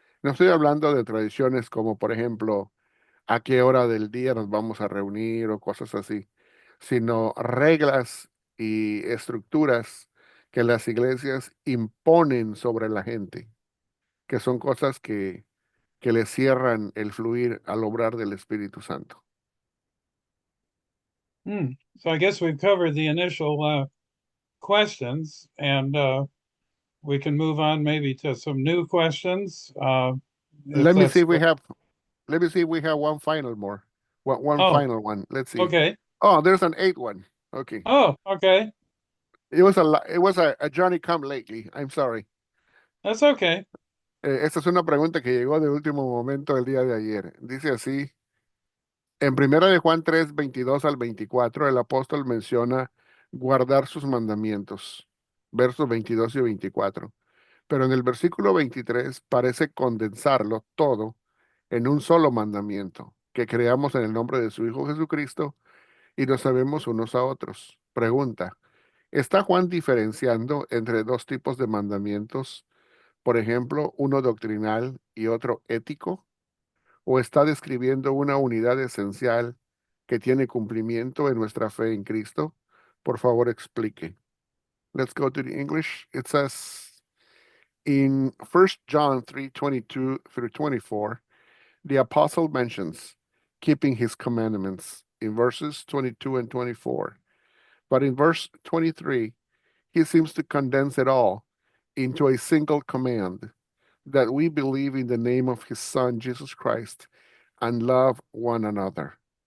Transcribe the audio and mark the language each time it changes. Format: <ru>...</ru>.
<es>No estoy hablando de tradiciones como, por ejemplo, a qué hora del día nos vamos a reunir o cosas así, sino reglas y estructuras que las iglesias imponen sobre la gente, que son cosas que le cierran el fluir al obrar del Espíritu Santo. Hmm.</es> <en>So I guess we've covered the initial questions, and we can move on maybe to some new questions, if Let me see that's if we have Let me see if we have one final more. One oh, final one. Let's see. okay. Oh, there's an eighth one. Okay. Oh, okay. It was a Johnny come lately. I'm sorry. That's okay.</en> <es>Esta es una pregunta que llegó de último momento el día de ayer. Dice así, En primera de Juan 3, 22 al 24, el apóstol menciona guardar sus mandamientos, versos 22 y 24. Pero en el versículo 23 parece condensarlo todo en un solo mandamiento, que creamos en el nombre de su Hijo Jesucristo y nos sabemos unos a otros. Pregunta, ¿está Juan diferenciando entre dos tipos de mandamientos? Por ejemplo, uno doctrinal y otro ético, o está describiendo una unidad esencial que tiene cumplimiento en nuestra fe en Cristo? Por favor, explique.</es> <en>Let's go to the English. It says in 1 John 3:22 through 24, the apostle mentions keeping his commandments in verses 22 and 24. But in verse 23, he seems to condense it all into a single command that we believe in the name of his Son, Jesus Christ, and love one another.</en>